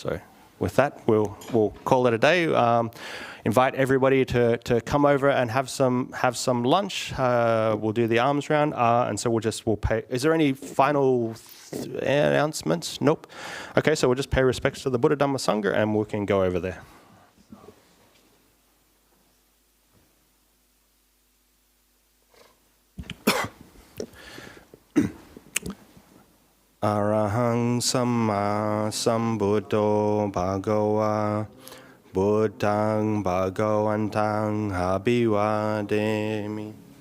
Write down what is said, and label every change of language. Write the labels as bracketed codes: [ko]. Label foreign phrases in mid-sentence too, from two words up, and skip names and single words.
[en] So with that, we'll call it a day. Invite everybody to come over and have some lunch. We'll do the arms round, and so we'll pay. Is there any final announcements? Nope. Okay, so we'll just pay respects to the [pi] Buddha Dhamma Sangha, [en] and we can go over there. [pi] Arahang Samma Sambuddho Bhagava Buddhang Bhagavantang Abhivademi